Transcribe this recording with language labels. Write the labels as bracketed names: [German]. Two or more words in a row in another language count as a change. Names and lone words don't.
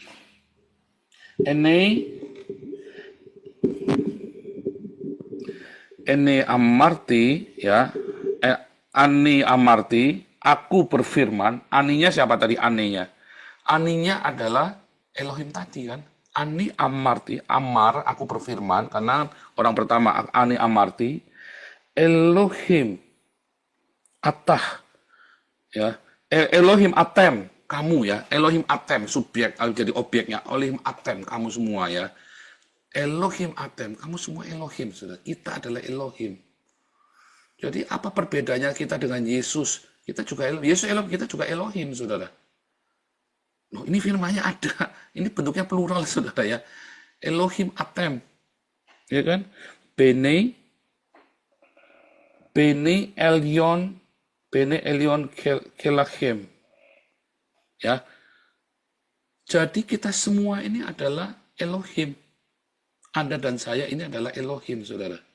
[Hebrew] אני אמרתי ya. אני אמרתי, [Indonesian] aku berfirman. Aninya siapa tadi anenya? Aninya adalah Elohim tadi kan. [Hebrew] אני אמרתי, אמר, [Indonesian] aku berfirman, karena orang pertama, [Hebrew] אני אמרתי, אלהים, אתה, ya, אלהים אתם, [Indonesian] kamu ya, [Hebrew] אלהים אתם, [Indonesian] subjek, jadi objeknya, [Hebrew] אלהים אתם, [Indonesian] kamu semua ya, [Hebrew] אלהים אתם, [Indonesian] kamu semua Elohim, saudara, kita adalah Elohim. Jadi apa perbedaannya kita dengan Yesus? Kita juga Yesus Elohim, kita juga Elohim, saudara. Loh, ini firmanya ada. Ini bentuknya plural, saudara ya. [Hebrew] אלהים אתם. Ya kan? בני עליון כלכם. [Indonesian] Ya. Jadi kita semua ini adalah Elohim. Anda dan saya ini adalah Elohim, saudara.